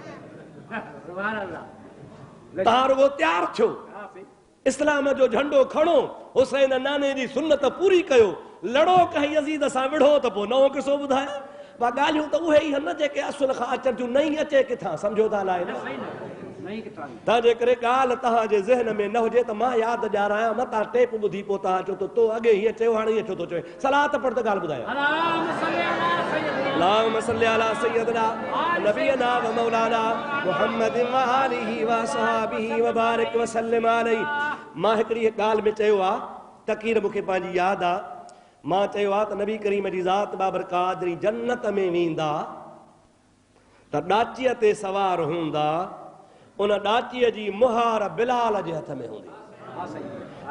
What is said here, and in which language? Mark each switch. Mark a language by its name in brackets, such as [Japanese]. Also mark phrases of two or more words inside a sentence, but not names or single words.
[Sindhi] तव्हां रुगो तयारु थियो, इस्लाम जो झंडो खणो, हुसैन नाने जी सुन्नत पूरी कयो, लड़ो कंहिं यज़ीद सां विढ़ो त पोइ नओं किसो ॿुधायां। पर ॻाल्हियूं त उहे ई आहिनि न जेके असुल खां अचनि थियूं, नई अचे किथां, सम्झो था लाइ न। तंहिंजे करे ॻाल्हि तव्हांजे ज़हन में न हुजे त मां यादि ॾियारायां, मतां टेप ॿुधी पोइ तव्हां चओ तो अॻे हीअं चयो, हाणे हीअं छो थो चए। सलात पढ़ त ॻाल्हि ॿुधायां। [Arabic] اللهم صل على سيدنا نبينا ومولانا محمد وآله وأصحابه وبارك وسلم عليه. [Sindhi] मां हिकिड़ी ॻाल्हि में चयो आहे, तक़रीर मूंखे पंहिंजी यादि आहे। मां चयो आहे त नबी करीम जी ज़ात बाबरकात जॾहिं जन्नत में वेंदा त ॾाचीअ ते सवार हूंदा, उन ॾाचीअ जी मुहार बिलाल जे हथ में हूंदी।